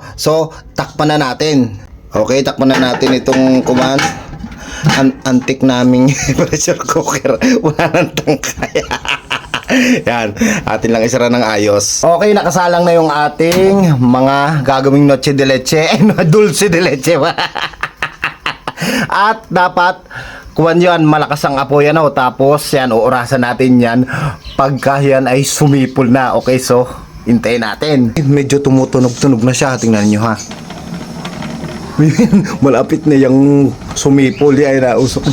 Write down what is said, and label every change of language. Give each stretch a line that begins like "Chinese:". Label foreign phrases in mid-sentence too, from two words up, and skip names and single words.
Filipino: So, takpan na natin. Okay, takpan na natin itong command. Antik naming pressure cooker. Wala nang tangkay. Yan, atin lang isara ng ayos. Okay, nakasalang na yung ating mga gagawing
Spanish: noche de leche, dulce de leche.
Filipino: At dapat kuwan yan, malakas ang apoy, ano. Tapos yan, uurasan natin yan pagka yan ay sumipol na. Okay, so hintayin natin. Medyo tumutunog-tunog na siya, tingnan nyo, ha. Malapit na yung sumipol, ay nausok.